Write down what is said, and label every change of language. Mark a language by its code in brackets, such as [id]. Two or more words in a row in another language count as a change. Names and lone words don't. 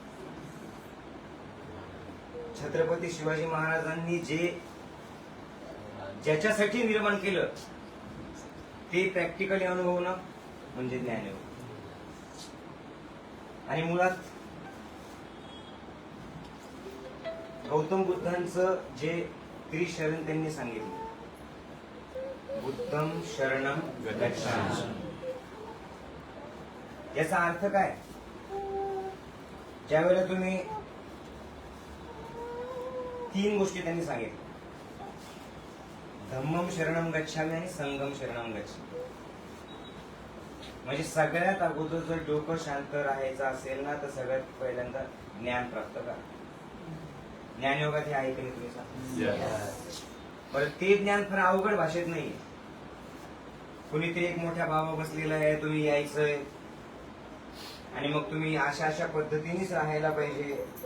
[mr] छत्रपती शिवाजी महाराजांनी ज्याच्यासाठी निर्माण केलं ते प्रॅक्टिकली अनुभवणं म्हणजे ज्ञानयोग. आणि मुळात गौतम बुद्धांचं जे त्रिशरण त्यांनी सांगितलं, [pi] बुद्धम शरणम गच्छामि. [mr] याचा अर्थ काय? ज्यावेळेला तुम्ही 3 गोष्टी त्यांनी सांगितल्या, [pi] धम्मम शरणम गच्छामि आणि संगम शरणम गच्छामि. [mr] म्हणजे सगळ्यात अगोदर जर डोकं शांत राहायचं असेल ना तर सगळ्यात पहिल्यांदा ज्ञान प्राप्त करा. ज्ञानयोगात हे आहे की नाही तुम्ही सांगा. बरं, ते ज्ञान फार अवघड भाषेत नाही. कुणीतरी एक मोठ्या बाबा बसलेला आहे, तुम्ही यायचंय आणि मग तुम्ही अशा पद्धतीनेच राहायला पाहिजे.